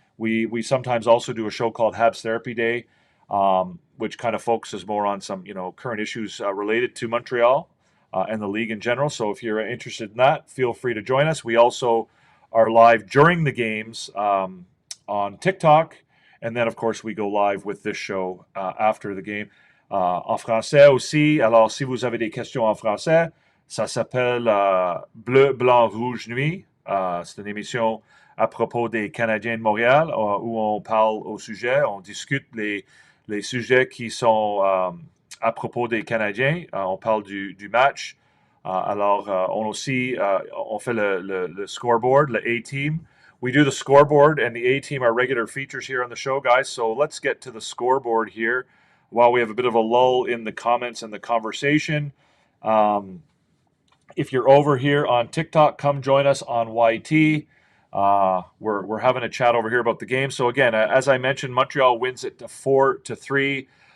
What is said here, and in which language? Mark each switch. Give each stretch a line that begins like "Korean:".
English: We sometimes also do a show called Habs Therapy Day, which kind of focuses more on some current issues related to Montreal and the league in general. So if you're interested in that, feel free to join us. We also are live during the games on TikTok, and then of course we go live with this show after the game
French: en français aussi. Alors si vous avez des questions en français, ça s'appelle Bleu, Blanc, Rouge, Nuit. C'est une émission à propos des Canadiens de Montréal où on parle au sujet, on discute les sujets qui sont à propos des Canadiens. On parle du match. Alors, on fait le scoreboard, le A-team.
English: We do the scoreboard and the A-team are regular features here on the show, guys. So let's get to the scoreboard here while we have a bit of a lull in the comments and the conversation. If you're over here on TikTok, come join us on YT. We're having a chat over here about the game. So again, as I mentioned, Montreal wins it 4-3.